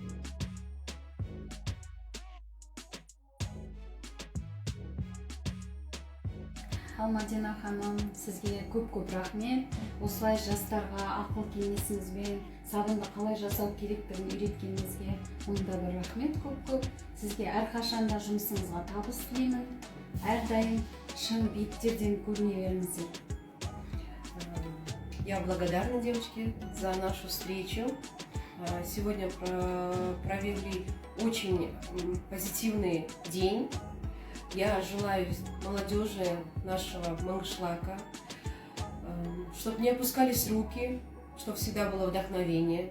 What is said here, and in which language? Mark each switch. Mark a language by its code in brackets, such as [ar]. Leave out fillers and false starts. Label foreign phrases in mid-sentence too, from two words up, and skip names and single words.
[kk] Ал Мадина ханым, сізге көп рахмет. Осылай жастарға ақыл кеңесіңізбен сабынды қалай жасау керектігін үйреткеніңізге мұнда бір рахмет көп. Сізге әрқашанда жұмысыңызға табыс тілеймін. Әрдайым шын биіктерден көріне беріңіздер. [ru] Я благодарна, девочки, за нашу встречу. Сегодня провели очень позитивный день. Я желаю молодежи нашего Мангышлака, чтобы не опускались руки, чтобы всегда было вдохновение.